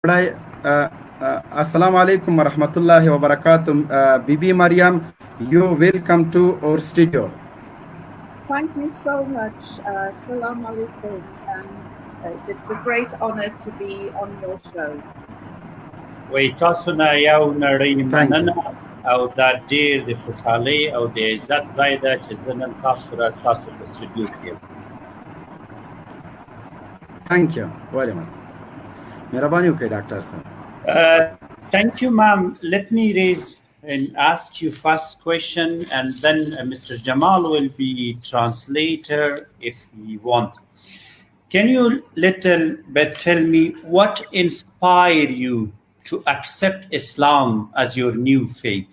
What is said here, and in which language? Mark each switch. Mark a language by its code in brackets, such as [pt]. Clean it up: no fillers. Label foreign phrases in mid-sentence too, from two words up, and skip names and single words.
[en] Right. [ar] السلام عليكم ورحمة الله وبركاته. [en] Bibi Mariam, you welcome to our studio. Thank you so much. [ar] سلام عليكم. [en] And it's a great honor to be on your show. [ps] تاسو نه یو نړۍ مننه او دا ډیر د خوشحالۍ او د عزت ځای ده چې زه نن تاسو را تاسو په استودیو کې یم. [en] Thank you very much. [ps] مهرباني وکړئ ډاکټر صاحب. [en] Thank you, ma'am. Let me raise and ask you first question, and then Mr. Jamal will be translator if he want. Can you little bit tell me what inspired you to accept Islam as your new faith?